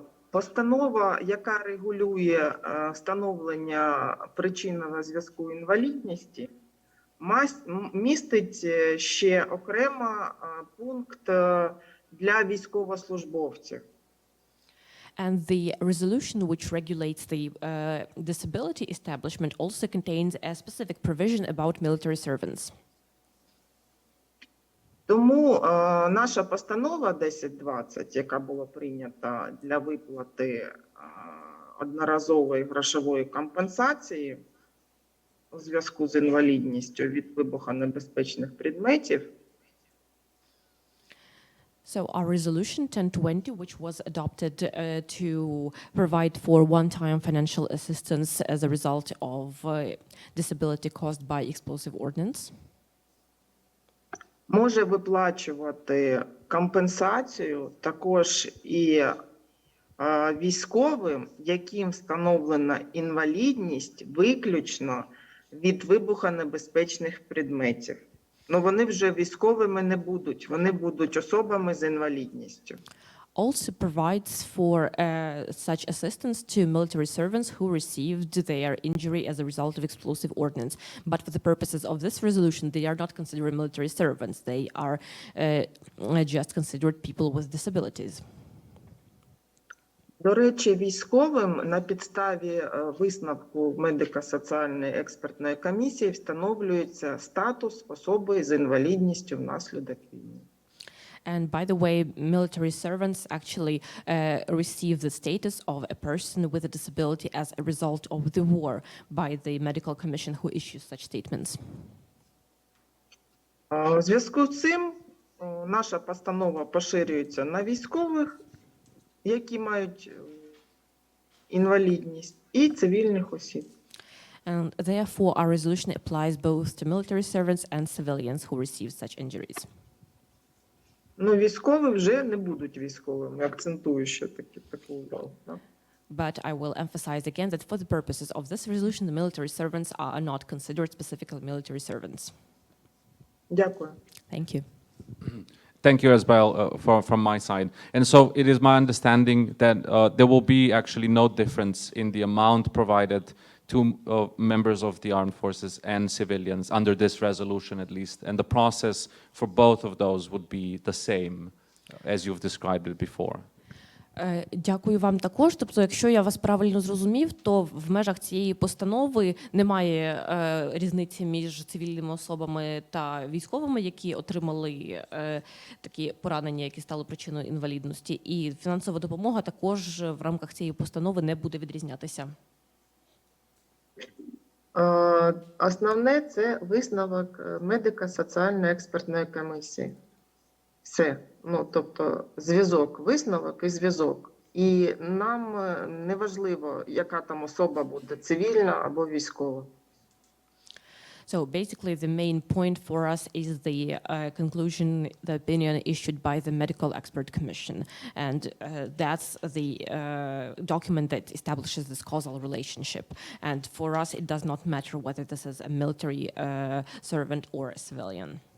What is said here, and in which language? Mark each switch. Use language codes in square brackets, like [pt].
[uk] Постанова, яка регулює встановлення причинного зв'язку інвалідності, містить ще окремо пункт для військовослужбовців. [en] And the resolution which regulates the disability establishment also contains a specific provision about military servants. [uk] Тому наша постанова 1020, яка була прийнята для виплати одноразової грошової компенсації у зв'язку з інвалідністю від вибухонебезпечних предметів, [en] So our resolution 1020, which was adopted to provide for one-time financial assistance as a result of disability caused by explosive ordnance, [uk] може виплачувати компенсацію також і військовим, яким встановлена інвалідність виключно від вибухонебезпечних предметів. Ну, вони вже військовими не будуть, вони будуть особами з інвалідністю. [en] also provides for such assistance to military servants who received their injury as a result of explosive ordnance. But for the purposes of this resolution, they are not considered military servants. They are just considered people with disabilities. [uk] До речі, військовим на підставі висновку медико-соціальної експертної комісії встановлюється статус особи з інвалідністю внаслідок війни. [en] And by the way, military servants actually receive the status of a person with a disability as a result of the war by the medical commission who issues such statements. [uk] У зв'язку з цим наша постанова поширюється на військових, які мають інвалідність, і цивільних осіб. [en] And therefore, our resolution applies both to military servants and civilians who receive such injuries. [uk] Ну, військові вже не будуть військовими, акцентую ще таку увагу. [en] But I will emphasize again that for the purposes of this resolution, the military servants are not considered specifically military servants. [uk] Дякую. [en] Thank you. Thank you as well from my side. And so it is my understanding that there will be actually no difference in the amount provided to members of the armed forces and civilians under this resolution at least. And the process for both of those would be the same as you've described it before. [uk] Дякую вам також. Тобто, якщо я вас правильно зрозумів, то в межах цієї постанови немає різниці між цивільними особами та військовими, які отримали такі поранення, які стали причиною інвалідності. І фінансова допомога також в рамках цієї постанови не буде відрізнятися. Основне – це висновок медико-соціальної експертної комісії. Все. Ну, тобто зв'язок, висновок і зв'язок. І нам не важливо, яка там особа буде, цивільна або військова. [en] So basically, the main point for us is the conclusion, the opinion issued by the Medical Expert Commission. And that's the document that establishes this causal relationship. And for us, it does not matter whether this is a military servant or a civilian.